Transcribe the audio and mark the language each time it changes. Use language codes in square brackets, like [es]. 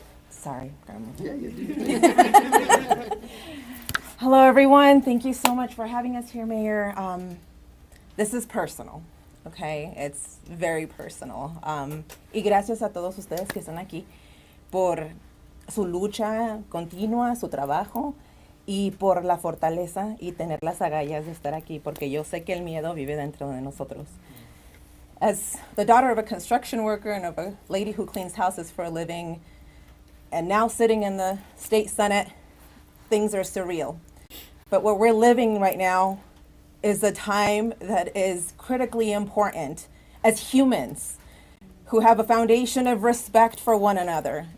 [en] Sorry, Grandma. Hello, everyone. Thank you so much for having us here, Mayor. This is personal, okay? It's very personal. [es] Y gracias a todos ustedes que están aquí por su lucha continua, su trabajo, y por la fortaleza y tener las agallas de estar aquí, porque yo sé que el miedo vive dentro de nosotros. [en] As the daughter of a construction worker and of a lady who cleans houses for a living, and now sitting in the state senate, things are surreal. But what we're living right now is a time that is critically important as humans who have a foundation of respect for one another.